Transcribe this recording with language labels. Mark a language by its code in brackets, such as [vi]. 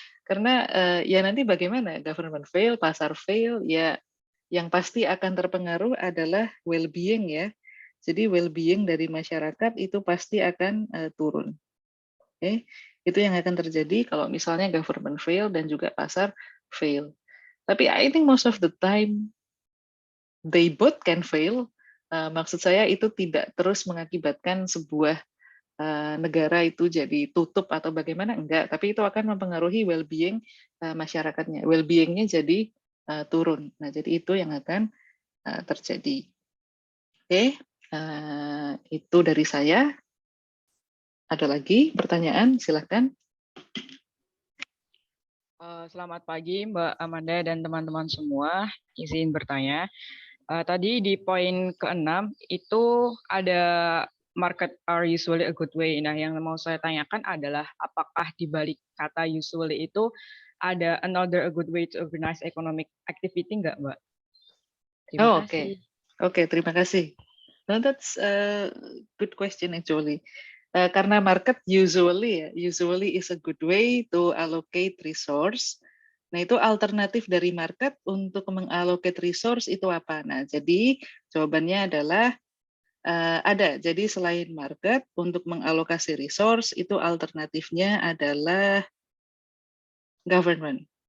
[id] Karena ya nanti bagaimana government fail, pasar fail, ya yang pasti akan terpengaruh adalah well-being ya. Jadi well-being dari masyarakat itu pasti akan turun. Oke, itu yang akan terjadi kalau misalnya government fail dan juga pasar fail. Tapi [en] I think most of the time they both can fail. [id] Maksud saya itu tidak terus mengakibatkan sebuah negara itu jadi tutup atau bagaimana, enggak. Tapi itu akan mempengaruhi well-being masyarakatnya. Well-beingnya jadi turun. Nah, jadi itu yang akan terjadi. Oke, itu dari saya. Ada lagi pertanyaan? Silakan. Selamat pagi Mbak Amanda dan teman-teman semua. Izin bertanya. Tadi di poin ke-6 itu ada [en] market are usually a good way. [id] Nah, yang mau saya tanyakan adalah apakah di balik kata usually itu ada [en] another a good way to organize economic activity [id] enggak, Mbak? Terima kasih. Oke, terima kasih. [en] No, that's a good question actually. [id] Karena [en] market usually is a good way to allocate resource. [id] Nah, itu alternatif dari market untuk mengallocate resource itu apa? Nah, jadi jawabannya adalah ada. Jadi selain market untuk mengalokasi resource itu alternatifnya adalah government.